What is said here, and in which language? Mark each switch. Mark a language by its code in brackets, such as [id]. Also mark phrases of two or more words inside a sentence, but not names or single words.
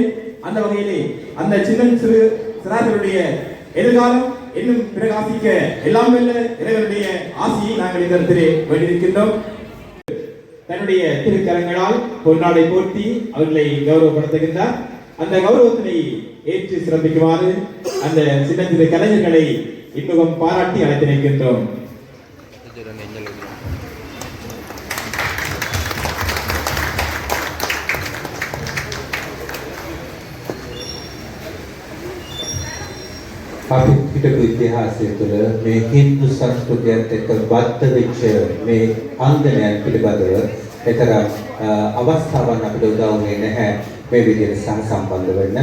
[ta] அந்த வகையிலே அந்த சின்னம் சிறார்களுடைய எதிர்காலம் இன்னும் பிரகாசிக்க எல்லாம் வல்ல இறைவனுடைய ஆசியை நாங்கள் இந்த இடத்திலே வேண்டியிருக்கின்றோம். தன்னுடைய திருக்கரங்களால் பொன்னாடை போர்த்தி அவர்களை கௌரவப்படுத்துகின்றார். அந்த கௌரவத்தினை ஏற்று சிறப்பிக்குமாறு அந்த சின்னத்திரை கலைஞர்களை இன்முகம் பாராட்டி அழைத்து நிற்கின்றோம். [si] අපි පිටු ඉතිහාසය තුළ මේ හින්දු සංස්කෘතියත් එක්ක බද්ධ වෙච්ච මේ අංගනයන් පිළිබඳව එතරම් අවස්ථාවක් අපිට උදා වුණේ නැහැ මේ විදිහට සම්බන්ධ වෙන්න.